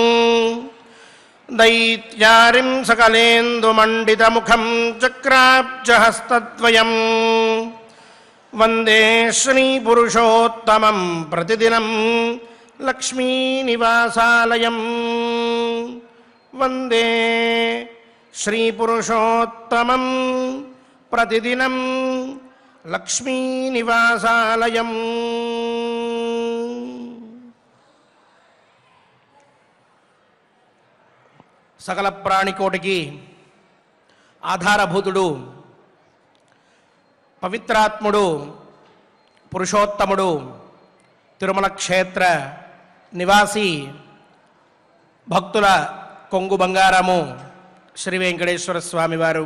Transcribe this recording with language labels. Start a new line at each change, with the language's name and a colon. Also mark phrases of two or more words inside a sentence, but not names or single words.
Sanskrit: दैत्यारिं सकलेन्दुमण्डितमुखं चक्राब्जहस्तद्वयम् वन्दे श्रीपुरुषोत्तमं प्रतिदिनं लक्ष्मीनिवासालयम् वन्दे श्रीपुरुषोत्तमं प्रतिदिनं लक्ष्मीनिवासालयम्.
Telugu: సకల ప్రాణికోటికి ఆధారభూతుడు, పవిత్రాత్ముడు, పురుషోత్తముడు, తిరుమల క్షేత్ర నివాసి, భక్తుల కొంగు బంగారము శ్రీ వెంకటేశ్వర స్వామివారు.